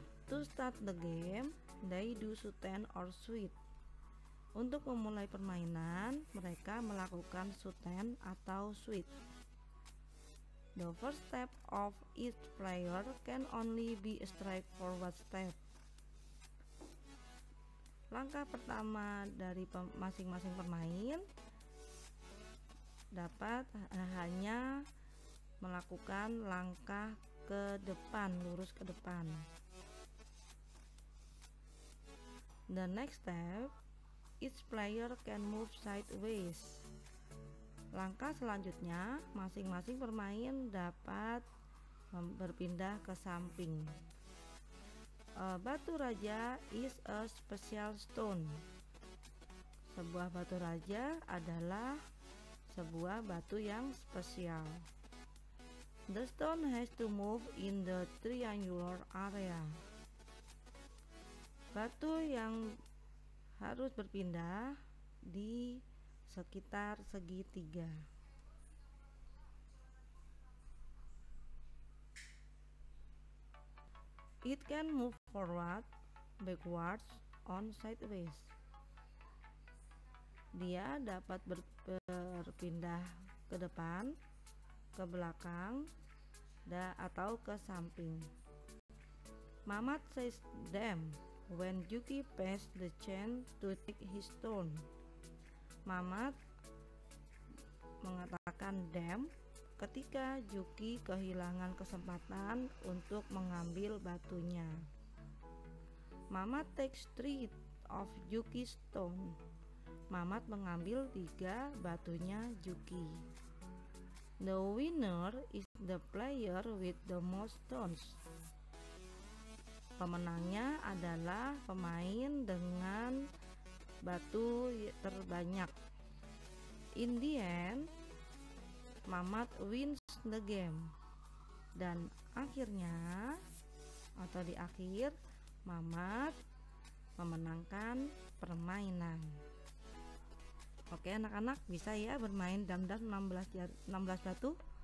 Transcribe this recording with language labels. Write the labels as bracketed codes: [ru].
[en] To start the game, they do shoot or sweep. [id] Untuk memulai permainan, mereka melakukan shoot atau sweep. [en] The first step of each player can only be a straightforward step. [id] Langkah pertama dari masing-masing pemain dapat hanya melakukan langkah ke depan, lurus ke depan. [en] The next step, each player can move sideways. [id] Langkah selanjutnya, masing-masing pemain dapat berpindah ke samping. [en] Batu raja is a special stone. [id] Sebuah batu raja adalah sebuah batu yang spesial. [en] The stone has to move in the triangular area. [id] Batu yang harus berpindah di sekitar segitiga. [en] It can move forward, backwards, on sideways. [id] Dia dapat berpindah ke depan, ke belakang, atau ke samping. [en] Mamat says damn when Yuki passed the chance to take his stone. [id] Mamat mengatakan damn ketika Yuki kehilangan kesempatan untuk mengambil batunya. [en] Mamat takes 3 of Yuki's stone. [id] Mamat mengambil 3 batunya Yuki. [en] The winner is the player with the most stones. [id] Pemenangnya adalah pemain dengan batu terbanyak. [en] In the end, Mamat wins the game. [id] Dan akhirnya, atau di akhir, Mamat memenangkan permainan. Oke anak-anak, bisa ya bermain damdam 16 batu?